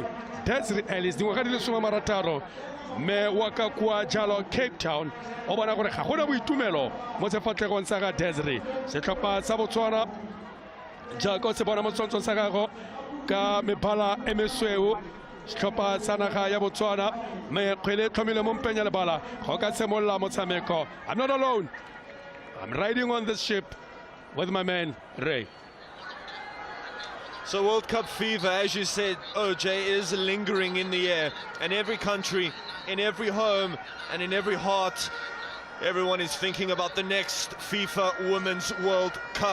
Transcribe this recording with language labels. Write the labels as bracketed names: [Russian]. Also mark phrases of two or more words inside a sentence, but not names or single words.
[Tswana] Desiree Ellis dingwaga di le 16 me wa ka kwa jalo Cape Town o bona gore ga gona boitumelo mo sefatlhegong sa ga Desiree setlhopha sa Botswana jaaka se bona mo tshwantsong sa gago ka mebala e mesweu setlhopha sa naga ya Botswana me kgwele tlhomile mo mpeng ya lebala go ka semolla motshameko. [English] I'm not alone, I'm riding on this ship with my man Ray. So World Cup fever, as you said, OJ, is lingering in the air. And every country, in every home, and in every heart, everyone is thinking about the next FIFA Women's World Cup.